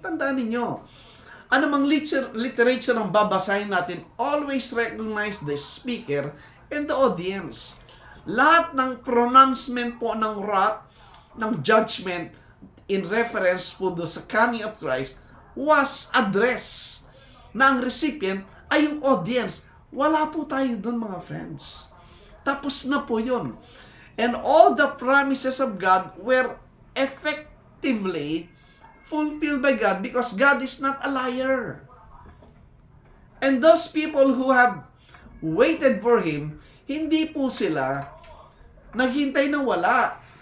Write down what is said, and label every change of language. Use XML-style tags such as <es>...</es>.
<tl>Tandaan ninyo, anumang</tl> <en>literature ang babasahin natin, always recognize the speaker and the audience.</en> <tl>Lahat ng pronouncement po ng wrath, ng judgment,</tl> <en>in reference</en> <tl>po do sa coming of Christ, was addressed na ang recipient ay yung audience. Wala po tayo doon, mga friends. Tapos na po yun.</tl> <en>And all the promises of God were effectively fulfilled by God because God is not a liar. And those people who have waited for Him,</en> <tl>hindi po sila naghintay na wala.</tl>